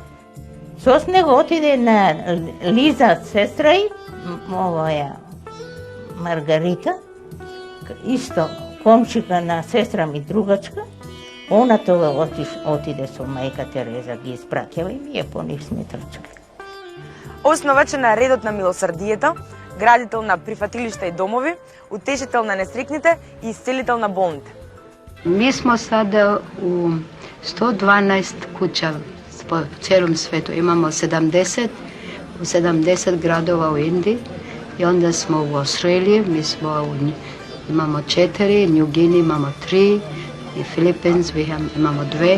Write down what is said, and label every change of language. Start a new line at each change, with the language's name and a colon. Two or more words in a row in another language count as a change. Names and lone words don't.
Macedonian: Со него отиде на Лиза, сестра и овоја Маргарита, исто комшика на сестра ми другачка. Она тога отиде со мајка Тереза, ги испраќава и ние по нив сме трчали. Основач на редот на милосрдието, градител на прифатилишта и домови, утешител на несрикните и исцелител на болните.
Serbian: Mi smo sada u 112 kuća po cijelom svetu. Imamo 70 gradova u Indiji i onda smo u Australiji, imamo 4, New Guinea imamo 3 i Philippines imamo 2.